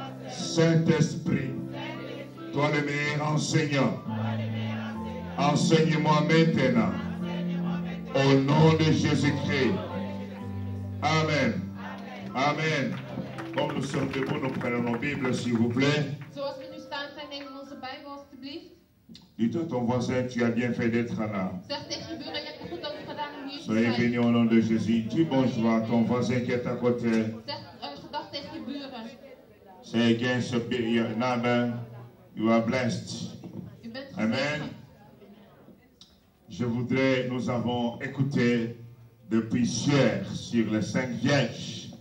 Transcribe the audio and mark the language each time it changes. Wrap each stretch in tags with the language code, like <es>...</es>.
<fr>Saint-Esprit, toi le meilleur enseignant, enseigne-moi maintenant au nom de Jésus-Christ. Amen. Amen. Comme nous sommes debout, nous prenons nos Bibles, s'il vous plaît.</fr> <nl>Zoals we nu staan zijn, nemen we onze Bijbel alstublieft.</nl> <fr>Dites à ton voisin, tu as bien fait d'être là.</fr> <nl>Zeg tegen je buren, je hebt er goed over gedaan om hier te</nl> <fr>Soyez</fr> <nl>zijn.</nl> <fr>bénis au nom de Jésus. Dis bonjour à ton voisin qui est à côté.</fr> <nl>Zeg gedag tegen je buren.</nl> <en>Say against your neighbor, you are blessed.</en> <nl>U bent Amen. gezegend.</nl> <fr>Nous avons écouté depuis hier sur les 5 vierges,</fr>